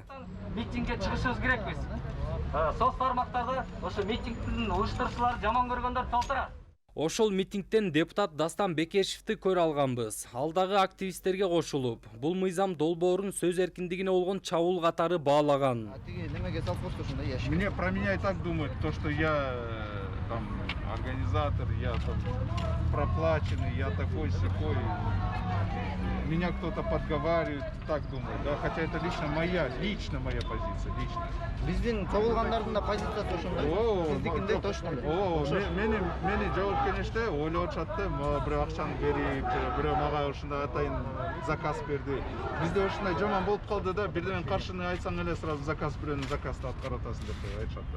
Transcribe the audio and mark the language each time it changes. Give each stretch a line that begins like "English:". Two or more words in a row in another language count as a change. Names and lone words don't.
Kyrgyz: Митингге чыгышыбыз керекпиз. Соц тармактарда ошо митингдин уюштурушчуларды жаман көргөндөр толтура. Ошол митингден депутат Дастан Бекешевди көрө алганбыз. Ал дагы активисттерге кошулуп, бул мыйзам долбоорун сөз эркиндигине болгон чабуул катары баалаган.
Russian: Мне про меня и так думают, то, что я там организатор, я там проплаченный, я такой-сякой. Меня кто-то подговаривает, так думаю, да, хотя это лично моя позиция, лично.
Kyrgyz: Биздин чогулгандардын да позициясы ошондой. Сиздикиндей точно эле. Мени жооп келиште ойлоп атышат да, бирөө акчаны берип, бирөө мага ушундай атайын заказ берди. Бизде ушундай жаман болуп калды да, бирден каршыны айтсаң эле сразу заказ бирөөнүн заказды аткарып атасың деп айтышат да.